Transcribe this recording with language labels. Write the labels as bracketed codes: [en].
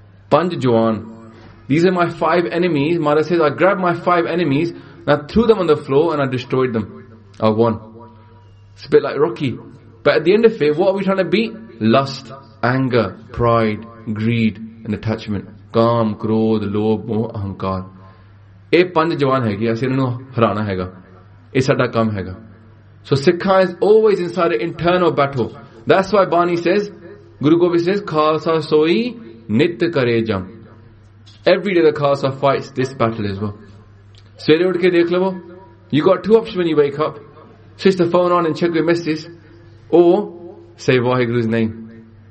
[pa] Panj jawan. [en] These are my five enemies. Maharaj says, I grabbed my five enemies and I threw them on the floor and I destroyed them. I won. It's a bit like Rocky. But at the end of it, what are we trying to beat? Lust, anger, pride, greed, and attachment. [pa] ਕਾਮ, ਕ੍ਰੋਧ, ਲੋਭ, ਮੋਹ, ਅਹੰਕਾਰ. ਏਹ, ਪੰਜ ਜਵਾਨ ਹੈ ਕਿ, ਅਸੀ ਇੰਨੂ ਹਰਾਨਾ ਹੈ ਗਾ. ਏਹ, ਸਾਡਾ ਕਮ ਹੈ ਗਾ. [en] So, Sikha is always inside an internal battle. That's why Bani says, Guru Gobind says, [pa] Khalsa soi nit kare jam. [en] Every day the Khalsa fights this battle as well. [pa] Svere udke dekh lo, [en] you got two options when you wake up. Switch the phone on and check your messages. Or, say Waheguru's name.